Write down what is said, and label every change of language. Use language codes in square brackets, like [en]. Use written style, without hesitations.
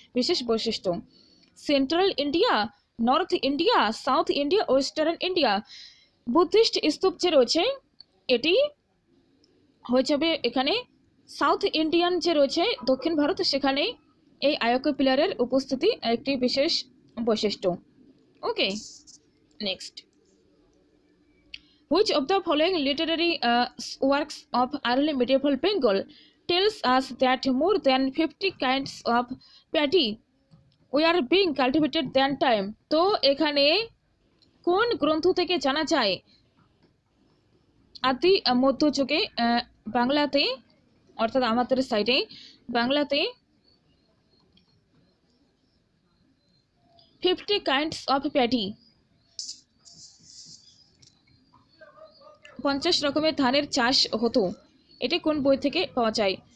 [bn] বিশেষ বৈশিষ্ট্য, central India, north India, south India, western India. Buddhist স্তূপ যে রয়েছে এটি হয়ে যাবে এখানে সাউথ ইন্ডিয়ান যে রয়েছে দক্ষিণ ভারত, সেখানে এই আয়কীয় পিলারের উপস্থিতি একটি বিশেষ বৈশিষ্ট্য। [en] Okay, next, which of the following literary works of early medieval Bengal tells us that more than 50 kinds of paddy were being cultivated that time? [bn] তো এখানে কোন গ্রন্থ থেকে জানা যায় আদি মধ্যযুগে বাংলাতে, অর্থাৎ আমাদের সাইডে বাংলাতে [en] 50 kinds of paddy, [bn] 50 রকমের ধানের চাষ হতো, এটা কোন বই থেকে পাওয়া যায়?